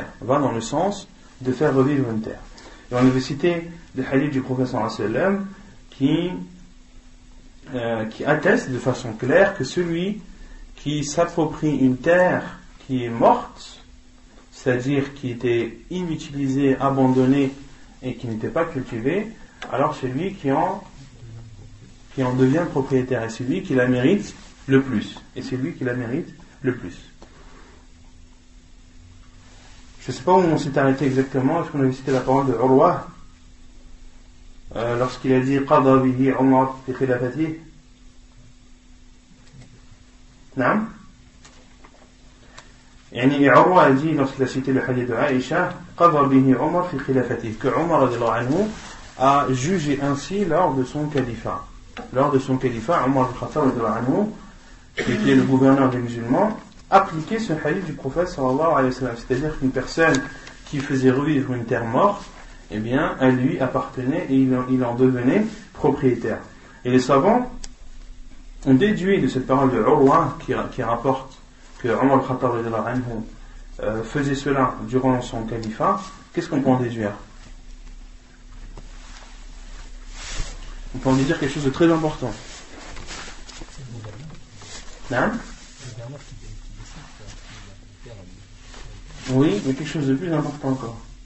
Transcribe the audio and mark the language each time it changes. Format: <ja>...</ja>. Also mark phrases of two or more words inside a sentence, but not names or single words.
<fr>Va dans le sens de faire revivre une terre. Et on avait cité des hadiths du prophète</fr> <ar>صلى الله عليه وسلم</ar> <fr>qui atteste de façon claire que celui qui s'approprie une terre qui est morte, c'est-à-dire qui était inutilisée, abandonnée et qui n'était pas cultivée, alors c'est lui qui en devient propriétaire, et c'est lui qui la mérite le plus. Et c'est lui qui la mérite le plus. Je ne sais pas où on s'est arrêté exactement. Est-ce qu'on avait cité la parole de Urwa lorsqu'il a dit</fr> <ar>قضى به عمر في خلافته?</ar> <fr>Non? Urwa a dit, lorsqu'il a cité le hadith de Aïcha,</fr> <ar>قضى به عمر في خلافته,</ar> <fr>que Umar</fr> <ar>رضي الله عنه</ar> <fr>a jugé ainsi lors de son califat. Lors de son califat,</fr> <ar>عمر الخطاب رضي الله عنه,</ar> <fr>qui était le gouverneur des musulmans, appliquait ce hadith du prophète</fr> <ar>صلى الله عليه وسلم.</ar> <fr>C'est-à-dire qu'une personne qui faisait revivre une terre morte, eh bien, elle lui appartenait et il en devenait propriétaire. Et les savants ont déduit de cette parole de Urwa qui rapporte que Umar al-Khattab</fr> <ar>رضي الله عنه</ar> <fr>faisait cela durant son califat. Qu'est-ce qu'on peut en déduire? On peut en déduire quelque chose de très important. Non? Oui, mais quelque chose de plus important encore.</fr>